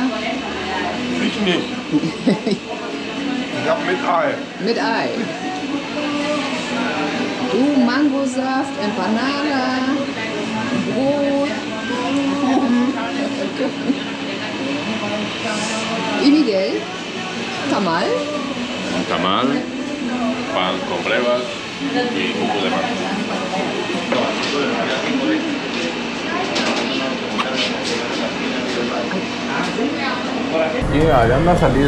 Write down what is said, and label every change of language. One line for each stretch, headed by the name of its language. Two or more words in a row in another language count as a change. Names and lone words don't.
German: Ich nicht. Ich hab mit Ei. Mit Ei. Du, Mangosaft, Empanada, Brot.
Spanish: Y Miguel, tamal. Tamal, pan con brevas y jugo de mango. Y allá en la salida.